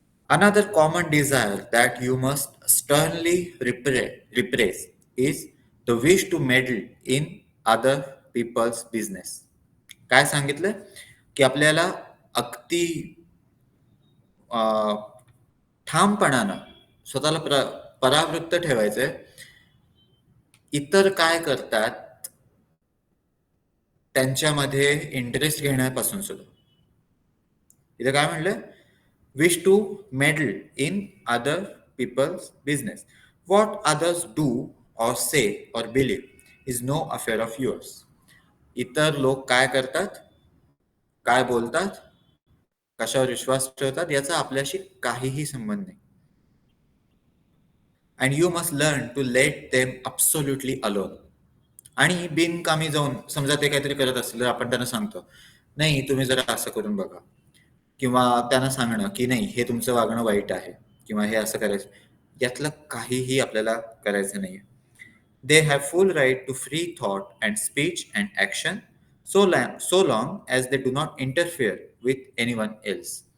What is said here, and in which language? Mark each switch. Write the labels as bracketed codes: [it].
[en] Another common desire that you must sternly repress is the wish to meddle in other people's business. [mr] काय सांगितलं की आपल्याला अगदी ठामपणानं स्वतःला परावृत्त ठेवायचंय इतर काय करतात त्यांच्यामध्ये इंटरेस्ट घेण्यापासून सुद्धा. इथे काय म्हणलं, [en] wish to meddle in other people's business. What others do or say or believe is no affair of yours. [mr] इतर लोक काय करतात, काय बोलतात, कशावर विश्वास ठेवतात याचा आपल्याशी काहीही संबंध नाही. [en] And you must learn to let them absolutely alone. [mr] आणि बिनकामी जाऊन समजा ते काहीतरी करत असतील तर आपण त्यांना सांगतो, नाही तुम्ही जरा असं करून बघा, किंवा त्यांना सांगणं की नाही हे तुमचं वागणं वाईट आहे किंवा हे असं करायचं, यातलं काहीही आपल्याला करायचं नाहीये. [en] They have full right to free thought and speech and action so long as they do not interfere with anyone else.